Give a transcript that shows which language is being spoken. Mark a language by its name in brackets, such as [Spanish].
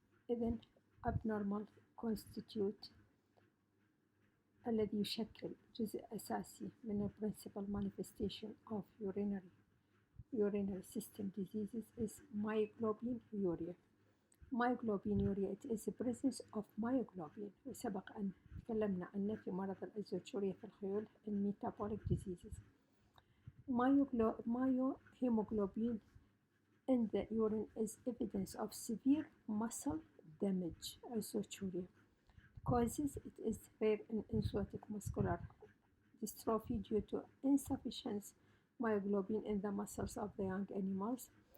[English] إذن abnormal constitute [Arabic] الذي يشكل جزء أساسي من ال [English] principal manifestation of urinary system diseases is myoglobinuria. Myoglobinuria, it is the presence of myoglobin. [Arabic] وسبق أن تكلمنا عنه في مرض الأزوتشوريا في الخيول [English] metabolic diseases. Myohemoglobin in the urine is evidence of severe muscle damage. Azoturia causes it is rare in enzootic muscular dystrophy due to insufficient myoglobin in the muscles of the young animals.